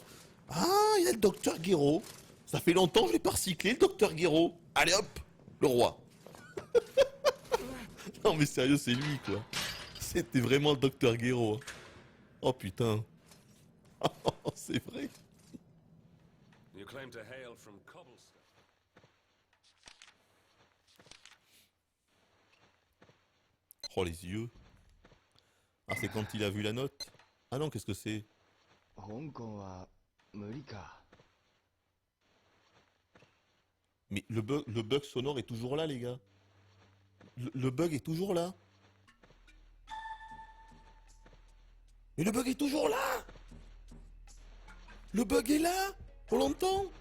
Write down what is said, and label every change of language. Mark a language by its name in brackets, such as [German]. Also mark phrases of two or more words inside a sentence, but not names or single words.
[French] Ah, il y a le docteur Guéraud. Ça fait longtemps que je l'ai pas recyclé, le docteur Guéraud. Allez hop, le roi. Non mais sérieux, c'est lui quoi. C'était vraiment le docteur Guéraud. Oh putain. C'est vrai. [English] You claim to hail from Cobblestone. [French] Oh les yeux. Ah c'est quand il a vu la note. Ah non, qu'est-ce que c'est? [Japanese] 香港は無理か。 [French] Mais le bug sonore est toujours là les gars. Le bug est toujours là. Mais le bug est toujours là. Le bug est là. On l'entend.